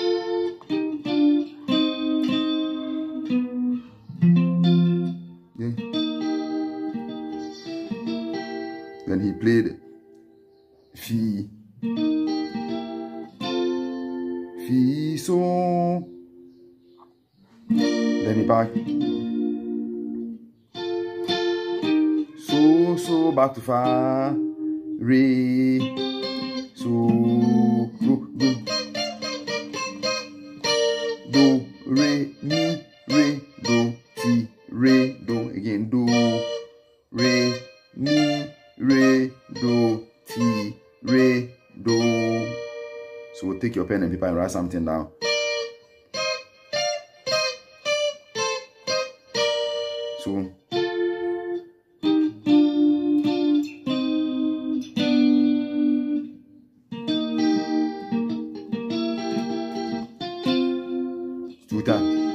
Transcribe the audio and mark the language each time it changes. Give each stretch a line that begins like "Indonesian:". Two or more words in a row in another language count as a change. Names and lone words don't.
English: Then he played Fi, so. Then he back. So, back to Fa, Re, so, do, re, mi, re, do, ti, re, do, again, do, re, mi, re, do, ti, re, do. So take your pen and paper and write something down. So two times.